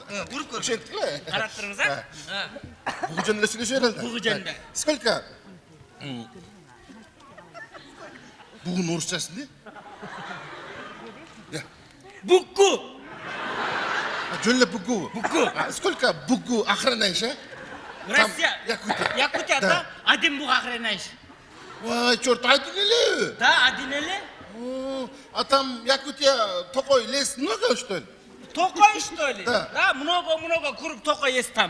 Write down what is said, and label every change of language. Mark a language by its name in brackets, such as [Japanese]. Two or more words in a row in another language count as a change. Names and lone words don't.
[Kyrgyz] Уруп көр. Ошентип эле. Карап туруңуз, а? Бугу жөнүндө сүйлөшө берели да. Бугу жөнүндө. Сколько? Бугунун орусчасы эмне? Букку. Жөн эле бугу. Бугу. [Russian] Сколько бугу охраняешь, а? Россия. Якутия. Якутия, да? Один буг охраняешь. Ой, чёрт, один эле. Да, один эле. А там Якутия такой лес много, что ли? Токой, что ли? Да. Да, много круг токой есть там.